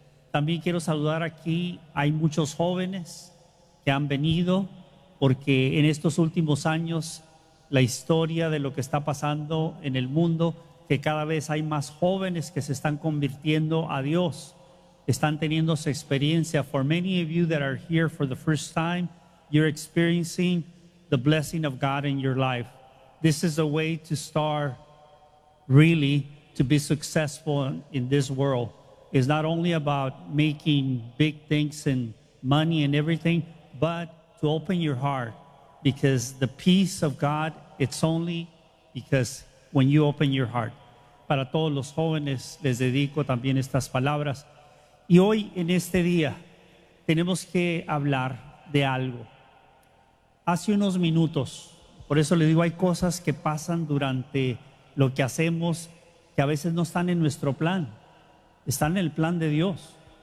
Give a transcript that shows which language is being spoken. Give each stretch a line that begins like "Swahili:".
Spanish: También quiero saludar aquí, hay muchos jóvenes que han venido, porque en estos últimos años, la historia de lo que está pasando en el mundo, que cada vez hay más jóvenes que se están convirtiendo a Dios, están teniendo su experiencia.
English: For many of you that are here for the first time, you're experiencing the blessing of God in your life. This is a way to start, really, to be successful in this world. It's not only about making big things and money and everything, but to open your heart, because the peace of God, it's only because when you open your heart.
Spanish: Para todos los jóvenes, les dedico también estas palabras. Y hoy, en este día, tenemos que hablar de algo. Hace unos minutos, por eso le digo, hay cosas que pasan durante lo que hacemos que a veces no están en nuestro plan, están en el plan de Dios.